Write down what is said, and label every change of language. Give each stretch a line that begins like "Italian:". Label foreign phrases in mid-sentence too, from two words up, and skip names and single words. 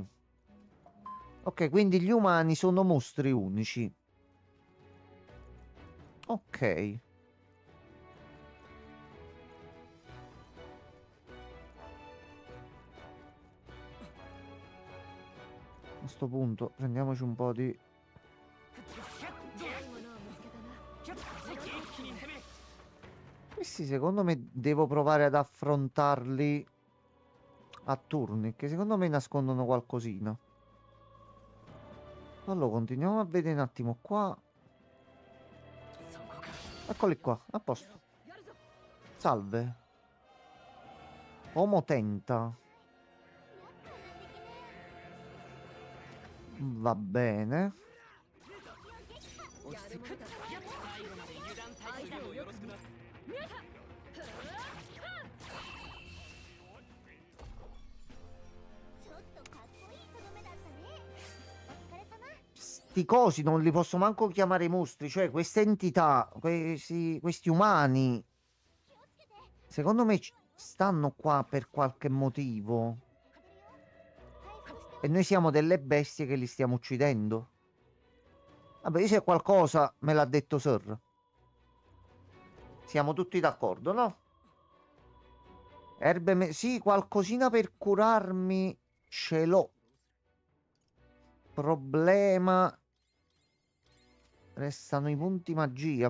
Italian: Ok, quindi gli umani sono mostri unici. Ok. A sto punto prendiamoci un po' di...
Japanese: 強いものを見つけたな。一気に攻める
Italian: Questi secondo me devo provare ad affrontarli a turni, che secondo me nascondono qualcosina. Allora, continuiamo a vedere un attimo qua.
Japanese: そこか
Italian: Eccoli qua, a posto.
Japanese: やるぞ
Italian: Salve. Homo tenta. Va bene.
Japanese: 落ち着く最後まで油断大敵でもよろしくなちょっとかっこいいとどめだったね。お疲れ様。
Italian: Sti cosi non li posso manco chiamare mostri, cioè queste entità, questi umani. Secondo me stanno qua per qualche motivo.
Japanese: 食べるよ。回復して
Italian: E noi siamo delle bestie che li stiamo uccidendo. Vabbè, se qualcosa me l'ha detto Sir. Siamo tutti d'accordo, no? Sì, qualcosina per curarmi ce l'ho. Problema. Restano i punti magia.